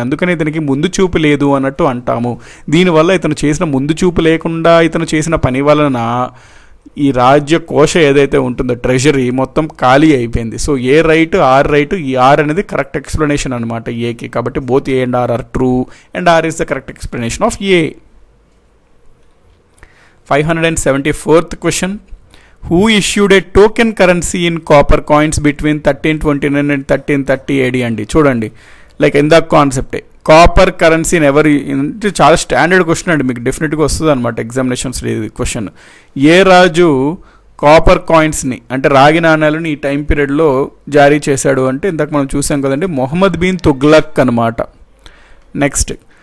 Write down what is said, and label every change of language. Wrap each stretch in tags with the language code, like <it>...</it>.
<te>అందుకని ఇతనికి ముందు చూపు లేదు అన్నట్టు అంటాము. దీనివల్ల ఇతను చేసిన ముందు చూపు లేకుండా ఇతను చేసిన పని వలన ఈ రాజ్య కోశ ఏదైతే ఉంటుందో ట్రెజరీ మొత్తం ఖాళీ అయిపోయింది. So ఏ right, are right. ఈ ఆర్ అనేది కరెక్ట్ ఎక్స్ప్లెనేషన్ అనమాట ఏకి. కాబట్టి</te> <en>Both A and R R true and R is the correct explanation of A.</en> <te>574th question.</te> <en>Who issued a token currency in copper coins between 1329 and 1330 AD అండి.</en> <te>చూడండి, ఇందాక కాన్సెప్టే. Copper కరెన్సీని ఎవరు, అంటే చాలా స్టాండర్డ్ క్వశ్చన్ అండి, మీకు డెఫినెట్గా వస్తుంది అనమాట ఎగ్జామినేషన్స్ క్వశ్చన్. ఏ రాజు కాపర్ కాయిన్స్ని అంటే రాగి నాణాలను ఈ టైం పీరియడ్లో జారీ చేశాడు అంటే ఇందాక మనం చూసాం కదండి, మొహమ్మద్ బిన్ తుగ్లక్ అనమాట. నెక్స్ట్,</te>